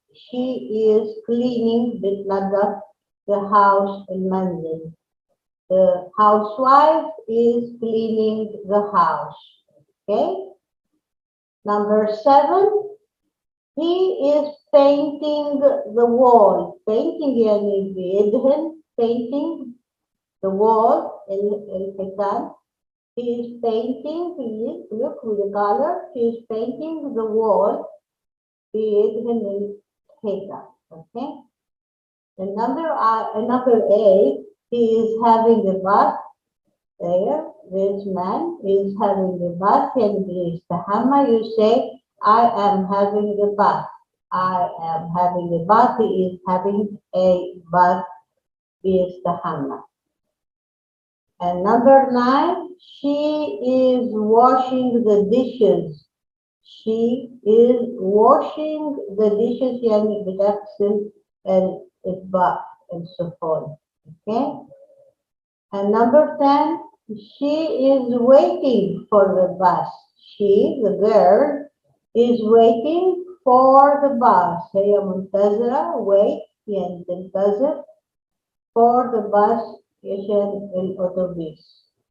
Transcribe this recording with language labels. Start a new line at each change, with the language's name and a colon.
English: She is cleaning the house
Arabic: المنزل.
English: The housewife is cleaning the house. Okay. Number 7, he is painting the wall.
Arabic: Painting يعني بيدهن.
English: Painting the wall.
Arabic: الحيطان.
English: He is painting. Look with the color. He is painting the wall.
Arabic: بيدهن الحيطة. Okay.
English: And number 8, he is having a bath. there, this man is having a bath and
Arabic: بيستحمى.
English: You say, I am having a bath. I am having a bath. He is having a bath.
Arabic: بيستحمى.
English: And number 9, she is washing the dishes. She is washing the dishes.
Arabic: يعني بتغسل الأطباق الصحون.
English: Okay. And number 10, she is waiting for the bus. She, the girl, is waiting for the bus.
Arabic: هي منتظرة. Wait يعني تنتظر
English: for the bus
Arabic: عشان الأتوبيس.